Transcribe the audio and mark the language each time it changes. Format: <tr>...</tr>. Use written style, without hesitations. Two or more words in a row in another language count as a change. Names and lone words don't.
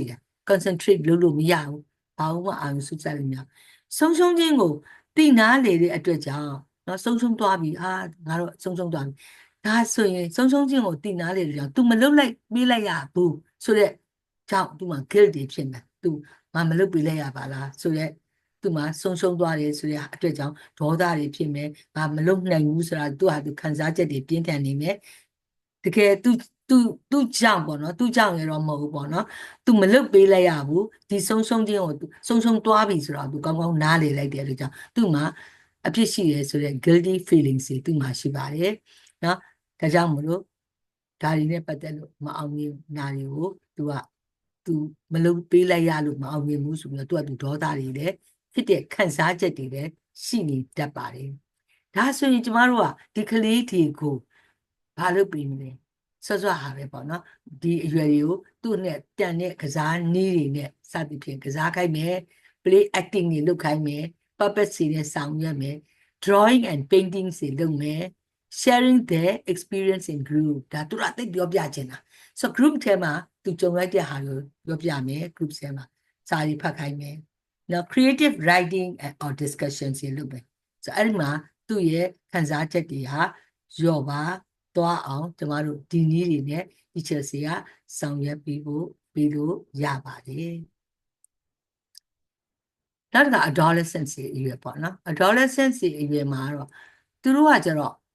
<my>တယ် concentrate လုပ်လို့မရဘူးဘာမှအာရုံစူးစိုက်လို့မရဆုံးရှုံးခြင်းကိုသိနာလေတဲ့အတွက်ကြောင့်နော်ဆုံးရှုံးသွားပြီငါတော့ဆုံးရှုံးသွားပြီဒါဆိုရင်ဆုံးရှုံးခြင်းကိုသိနာလေတဲ့ကြောင့် तू မလုပ်လိုက်ပေးလိုက်ရဘူးဆိုတော့ကြောင့် तू မှာ guilt တွေဖြစ်နေ तू ငါမလုပ်ပေးလိုက်ရပါလားဆိုတော့သူမှာဆုံးရှုံးသွားတယ်ဆိုတဲ့အတွက်ကြောင့်ဒေါသတွေဖြစ်မယ်ငါမလုပ်နိုင် ဘူးဆိုတာသူ့ဟာသူခံစားချက်တွေပြင်းထန်နေမယ်တကယ်သူကြောင့်ပေါ့နော်သူကြောင့်ရတော့မဟုတ်ဘူးပေါ့နော်သူမလုပ်ပေးလိုက်ရဘူးဒီဆုံးရှုံးခြင်းကိုဆုံးရှုံးသွားပြီဆိုတော့သူကောင်းကောင်းနားလေလိုက်တယ်လို့ကြောင့်သူ့မှာအဖြစ်ရှိရဲဆိုတဲ့</my> <en>guilty feelings</en> <my>တွေသူ့မှာရှိပါတယ် နော်ဒါကြောင့်မလို့ဒါတွေနဲ့ပတ်သက်လို့မအောင်မြင်နာတွေကိုသူမလုပ်ပေးလိုက်ရလို့မအောင်မြင်ဘူးဆိုပြီးတော့သူဒေါသတွေလည်းဖြစ်တဲ့ခံစားချက်တွေလည်းရှိနေတတ်ပါတယ်ဒါဆိုရင်ကျ မတို့ကဒီကလေးတွေကိုဘာလုပ်ပေးမလဲစောစောဟာပဲပေါ့နော်ဒီအရွယ်တွေကိုသူ့နဲ့တန်တဲ့ကစားနည်းတွေနဲ့စသဖြင့်ကစားခိုင်း မယ်</my> <en>play acting</en> <my>တွေလုပ်ခိုင်းမယ် puppet တွေနဲ့ဆောင်ရွက်မယ်</my> <en>drawing and painting</en> <my>တွေလုပ်မယ်</my> <en>sharing their experience in group</en> <my>ဒါသူ တို့အသိပြောပြချင်တာဆို group ထဲမှာသူကြုံလိုက်တဲ့ဟာကိုပြောပြမယ် group ထဲမှာစာရီဖတ်ခိုင်းမယ်နော်</my> <en>creative writing or discussion</en> <my>တွေလုပ်မယ်ဆိုအဲ့ဒီမှာသူ့ရဲ့ခံစားချက်တွေဟာရော့ပါသွားအောင်ကျမတို့ဒီနည်းတွေနဲ့ teacher တွေကဆောင်ရွက်ပြီးလို့ရပါတယ်နောက်တစ်ခါ adolescence တွေအရွယ်ပေါ့နော် adolescence တွေအရွယ်မှာတော့သူတို့ကကျတော့</my>